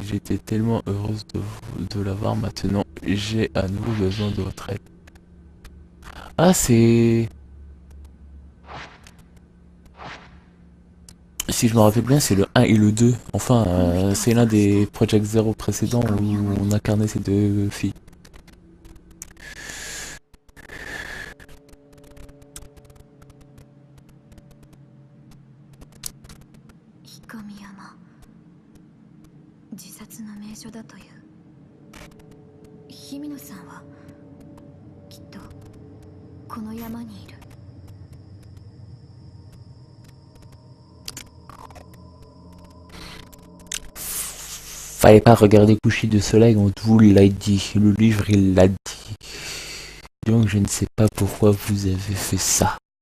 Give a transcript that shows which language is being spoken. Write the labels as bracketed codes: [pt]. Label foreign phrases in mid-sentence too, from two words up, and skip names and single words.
[fr] J'étais tellement heureuse de l'avoir maintenant. J'ai à nouveau besoin de votre aide. Ah, c'est... Si je me rappelle bien, c'est le 1 et le 2. Enfin, c'est l'un des Project Zero précédents où on incarnait ces deux filles. [ja] 神山、自殺の名所だという。日比野さんはきっとこの山にいる。 [fr] Fallait pas regarder coucher de soleil, on vous l'a dit. Le livre, il l'a dit. Donc je ne sais pas pourquoi vous avez fait ça.